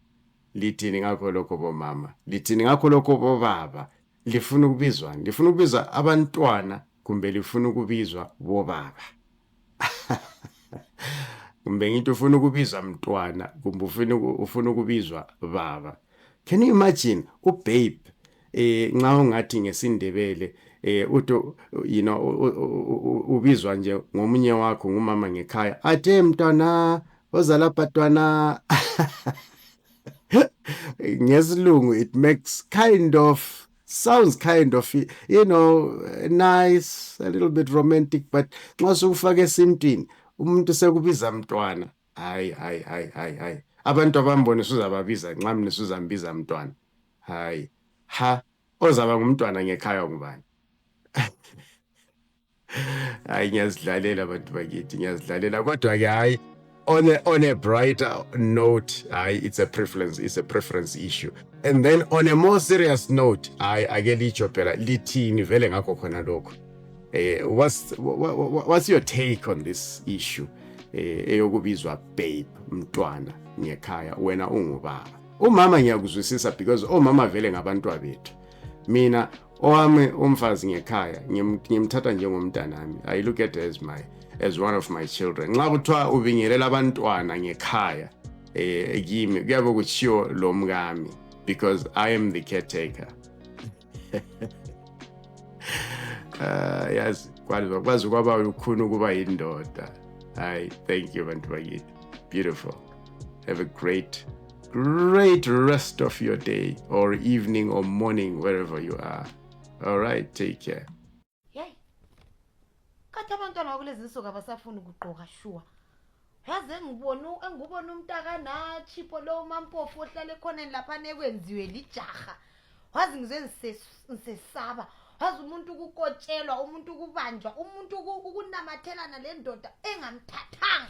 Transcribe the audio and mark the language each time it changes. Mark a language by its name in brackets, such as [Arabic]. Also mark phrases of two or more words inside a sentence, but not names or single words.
[North Ndebele] Lithini ngakho lokho bomama? Lithini ngakho lokho bobaba? Lifuna ukubizwa? Lifuna ukubizwa abantwana kumbe lifuna ukubizwa bobaba? Kumbe ngithi ufuna ukubizwa mntwana kumbe ufuna ukubizwa baba? [English] Can you imagine [North Ndebele] ubabe nxa ungathi ngesindebele uthi, [English] you know, [North Ndebele] ubizwa nje ngomunye wakho ngumama ngekhaya athe mntwana ozalapha ntwana. Ngesilungu [English] it sounds kind of, you know, nice, a little bit romantic, but [North Ndebele] nxa sukufaka esintwini umuntu sekubiza mntwana, hayi abantu abambone suzababiza nxa mina suzambiza mntwana, hayi ha ozaba ngumntwana ngekhaya ngubani? Hayi ngiyazidlalela abantu bakithi, ngiyazidlalela kodwa ke hayi [English] on a brighter note, it's a preference issue. And then on a more serious note, [North Ndebele] ake litsho phela lithini vele ngakho khona lokho. [English] What's your take on this issue? [North Ndebele] eyokubizwa babe mntwana ngekhaya wena ungubaba. Umama ngiyakuzwisisa because omama vele ngabantwa bethu. Mina owami umfazi ngekhaya ngimthatha njengomntanami. [English] I look at her as one of my children. [North Ndebele] Nxa kuthiwa ubingelela abantwana ngekhaya kimi kuyabe kutshiwo lo mkami [English] because I am the caretaker. Yes, [North Ndebele] kwazi kwaba ukhuna ukuba yindoda. [English] Thank you [North Ndebele] bantu bakithi. [English] Beautiful. Have a great rest of your day or evening or morning wherever you are. All right, take care. Hey. [North Ndebele] Kathi abantwana kulezi insuku abasafuna ukugqoka sure. Yazi engibona umntaka na Chipho lo mampofu ohlala ekhoneni lapha nekwenziwe lijaha. Wazi ngize ngisesaba. Wazi umuntu ukukotshelwa, umuntu ukubanjwa, umuntu ukunamathelana le ndoda engamthathanga.